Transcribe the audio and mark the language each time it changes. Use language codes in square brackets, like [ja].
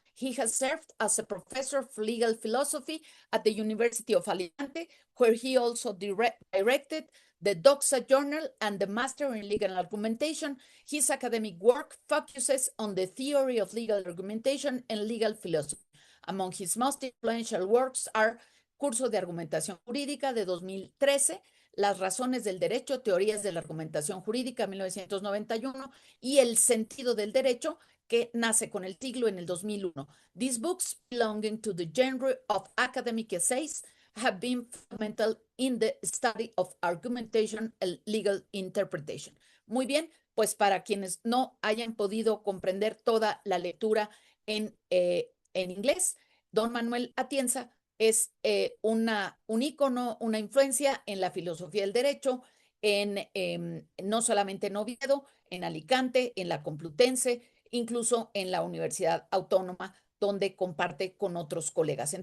[en] He has served as a professor of legal philosophy at the University of Alicante, where he also directed the Doxa Journal and the Master in Legal Argumentation. His academic work focuses on the theory of legal argumentation and legal philosophy. Among his most influential works are Curso de Argumentación Jurídica de 2013, Las razones del derecho, teorías de la argumentación jurídica 1991 y El sentido del derecho, [es] que nace con el siglo en el 2001. [en] These books, belonging to the genre of academic essays, have been fundamental in the study of argumentation and legal interpretation. [es] Muy bien, pues para quienes no hayan podido comprender toda la lectura en inglés, don Manuel Atienza es un ícono, una influencia en la filosofía del derecho, no solamente en Oviedo, en Alicante, en la Complutense, incluso en la Universidad Autónoma, donde comparte con otros colegas.